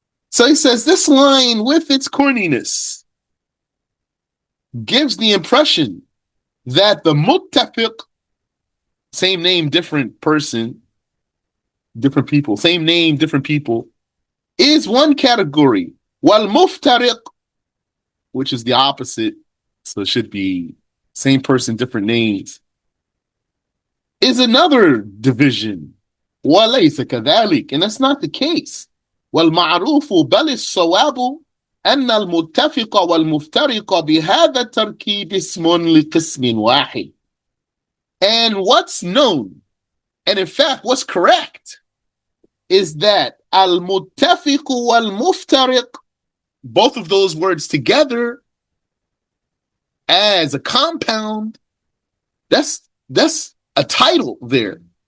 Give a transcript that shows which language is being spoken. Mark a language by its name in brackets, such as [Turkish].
[English] So he says this line with its corniness gives the impression that the muttafiq, same name, different person, different people, same name, different people, is one category. Wal muftariq, which is the opposite, so it should be same person, different names, is another division. وَلَيْسَ كَذَلِكَ, and that's not the case. [Arabic] وَالْمَعْرُوفُ بَلِ الصَّوَابُ أن المتفق والمفترق بهذا التركيب اسم لقسم واحد. [English] And what's known, and in fact what's correct, is that al-muttafiq wal-muftariq, both of those words together as a compound, that's a title there.